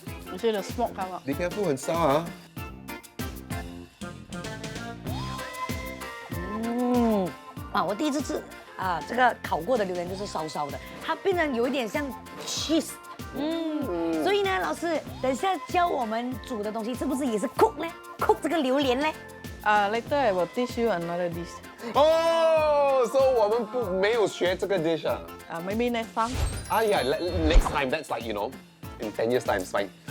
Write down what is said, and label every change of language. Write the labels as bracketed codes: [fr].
[en] You see the smoke come out. Be careful， [zh] 很烧啊。啊，我第一次吃啊，这个烤过的榴莲就是烧烧的，它变成有一点像 cheese。所以呢，老师，等一下教我们煮的东西是不是也是 cook 呢？cook 这个榴莲呢？ [en] Later I will teach you another dish. [zh] 哦，so 我们没有学这个 dish 啊。 [en] Maybe next time. 哎呀，next time that's like in 10 years time it's fine。